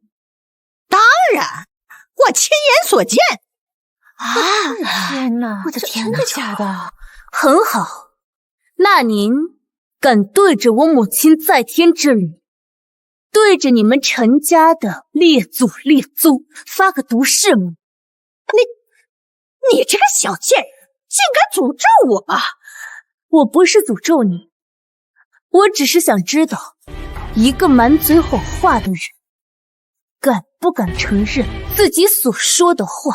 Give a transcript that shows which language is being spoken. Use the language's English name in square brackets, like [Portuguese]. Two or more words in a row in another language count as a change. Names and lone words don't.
[Chinese] 當然，我親眼所見。天哪！我的天哪！真的假的？很好，那您敢對着我母親在天之靈，對着你們陳家的列祖列宗發個毒誓嗎？你這個小賤人，竟敢詛咒我！我不是詛咒你。我只是想知道，一個滿嘴謊話的人，敢不敢承認自己所說的話？